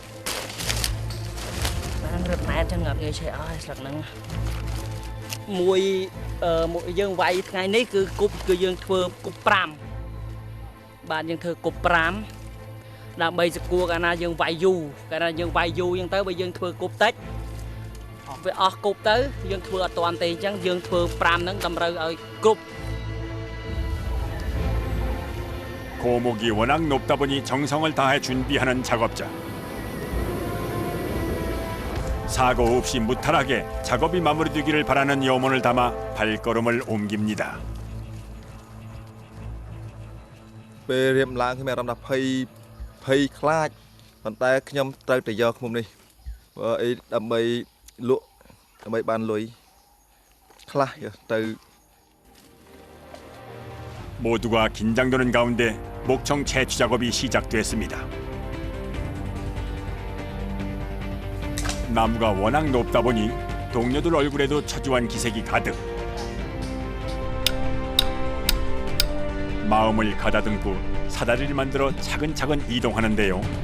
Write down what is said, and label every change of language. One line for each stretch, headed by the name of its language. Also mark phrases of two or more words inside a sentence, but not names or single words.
Khmer: មួយយើងវាយថ្ងៃនេះគឺគប់គឺយើងធ្វើគប់5បាទយើងធ្វើគប់5ដើម្បីសគួរកាលណាយើងវាយយូរកាលណាយើងវាយយូរអញ្ចឹងទៅបើយើងធ្វើគប់តិចវាអស់គប់ទៅយើងធ្វើអត់តាន់ទេអញ្ចឹងយើងធ្វើ5ហ្នឹងតម្រូវឲ្យគ្រប់
Korean: 고목이 워낙 높다 보니 정성을 다해 준비하는 작업자. 사고 없이 무탈하게 작업이 마무리되기를 바라는 염원을 담아 발걸음을 옮깁니다.
Khmer: ពេលរៀបឡើងខ្ញុំមានអារម្មណ៍ថាភ័យខ្លាចប៉ុន្តែខ្ញុំត្រូវតែយកឃ្មុំនេះអីដើម្បីលក់ដើម្បីបានលុយខ្លះទៅ
Korean: 모두가 긴장되는 가운데 목청 채취 작업이 시작됐습니다. 나무가 워낙 높다 보니 동료들 얼굴에도 초조한 기색이 가득. 마음을 가다듬고 사다리를 만들어 차근차근 이동하는데요.